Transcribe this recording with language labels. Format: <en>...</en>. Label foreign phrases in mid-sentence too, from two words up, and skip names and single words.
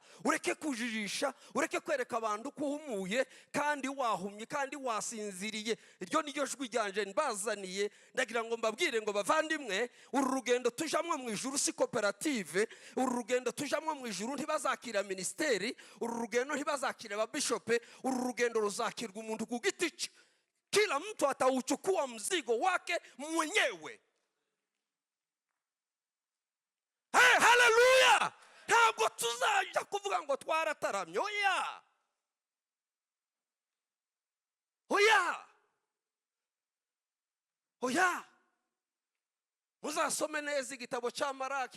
<rw>Ureke kujijisha, ureke kwereka abantu ko uhumuye kandi wahumye kandi wasinziriye. Iryo ni ryo jwi ryanje mbazaniye. Ndagira ngo mbabwire ngo bavandimwe, uru rugendo tujamwe mu ijuru si koperative. Uru rugendo tujamwe mu ijuru ntibazakira ministeri, uru rugendo ntibazakira ababishope, uru rugendo ruzakirwa umuntu ku giti cye.</rw> <sw>Kila mtu atauchukua mzigo wake mwenyewe. Hey, haleluya!</sw> <rw>Ntabwo tuzaja kuvuga ngo twarataramye. Oya, oya, oya. Muzasome neza igitabo cya Maraki.</rw>